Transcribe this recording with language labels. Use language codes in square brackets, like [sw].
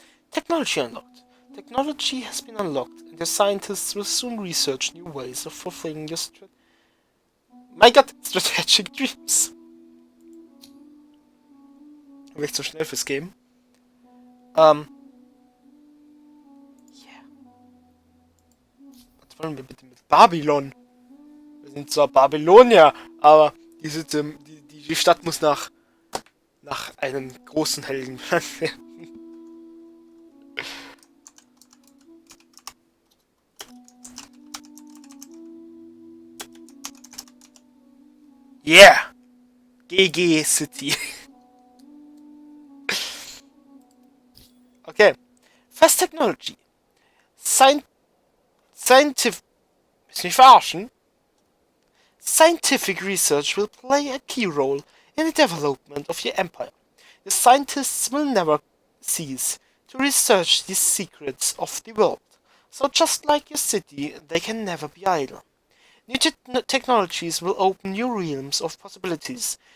[en] Technology unlocked. Technology has been unlocked, and your scientists will soon research new ways of fulfilling your strategic dreams. [de] War ich zu schnell fürs Game? Yeah. Was wollen wir bitte mit Babylon? Wir sind zwar Babylonier, aber die Stadt muss nach einem großen Helden benannt werden. [en] Yeah! GG City. Okay. Fast Technology. Scientific... [de] Willst du mich verarschen? [en] Scientific research will play a key role in the development of your empire. The scientists will never cease to research the secrets of the world. So just like your city, they can never be idle. New technologies will open new realms of possibilities.